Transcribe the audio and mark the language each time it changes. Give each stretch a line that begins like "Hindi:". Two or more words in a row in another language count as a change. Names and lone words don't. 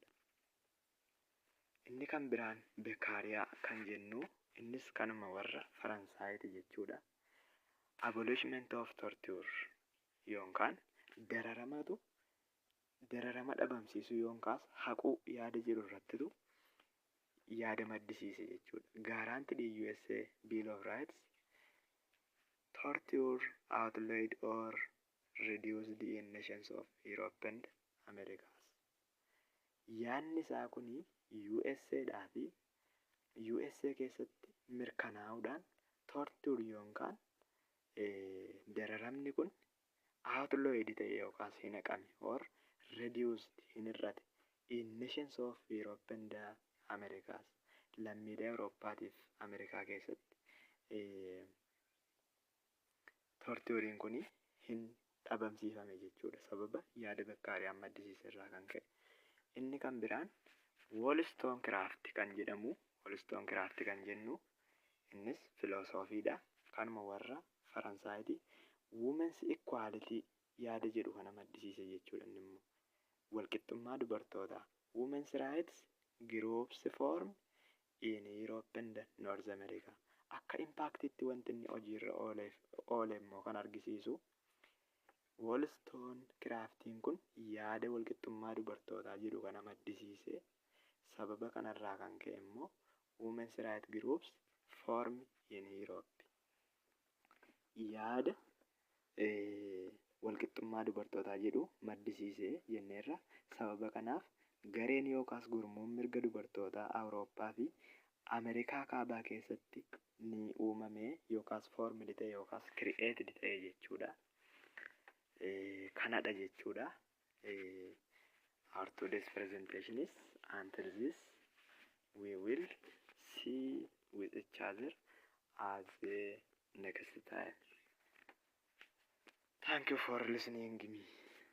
Oromo: Inni kan biraan Bekaariyaa kan jennu innis kanuma warra Faransaayiti jechuudha.
English: Abolishment of torture
Oromo: yookaan dararama dhabamsiisuu yookaan haquu yaada jedhu irrattitu yaada maddisiise jechuudha.
English: Guaranteed USA Bill of Rights torture outlawed or reduced in nations of Europe and Americas.
Oromo: Yaadni isaa kun USA fi USA keessatti mirkanaa'uudhaan torture yookaan dararamni kun outlawed ta'e yookaas hin haqame
English: or reduced
Oromo: hin hir'ate
English: in nations of Europe and Americas
Oromo: lammiilee Awurooppaatiif Ameerikaa keessatti tortuuriin kun hin dhabamsiifame jechuudha sababa yaada Bakkaaliyaa maddisiisa irraa kan ka'e. Inni kan biraan Wollstonecraft kan jedhamu Wollstonecraft kan jennu innis filoosofiidha kanuma warra Faransaayiti
English: women's equality
Oromo: yaada jedhu kana maddisiise jechuudha. Inni immoo walqixxummaa dubartootaa
English: women's rights groups form in Europe and
Oromo: North America akka impactitti wanti inni hojiirra oole immoo kan argisiisu Wollstonecraftiin kun yaada walqixxummaa dubartootaa jedhu kana maddisiise sababa kanarraa kan ka'e immoo
English: women's rights groups form in Europe
Oromo: yaada walqixxummaa dubartootaa jedhu maddisiise jenneerra. Sababa kanaaf gareen yookaas gurmuun mirga dubartootaa Awurooppaa fi Ameerikaa kaabaa keessatti ni uumame yookaas foormidi ta'e yookaas created ta'e jechuudha. Kanadha jechuudha.
English: Our today's presentation is until this we will see with each other as the next time. Thank you for listening me.